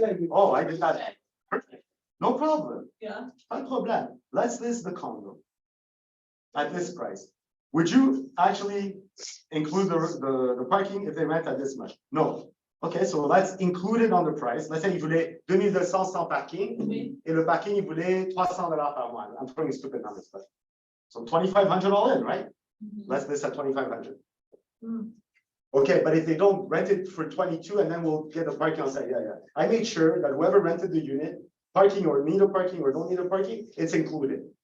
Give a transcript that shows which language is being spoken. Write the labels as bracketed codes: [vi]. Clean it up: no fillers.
[en] Oh, I did that. Perfect. No problem. Yeah. [fr] Pas de problème. [en] Let's list the condo. At this price. Would you actually include the parking if they rent at this much? No. Okay, so let's include it on the price. Let's say [fr] il voulait 2200 sans parking Oui. et le parking il voulait $300 par mois. [en] I'm throwing stupid numbers, but so 2,500 all in, right? Let's list at 2,500. Okay, but if they don't rent it for 22 and then we'll get the parking on site, yeah. I made sure that whoever rented the unit, parking or need a parking or don't need a parking, it's included.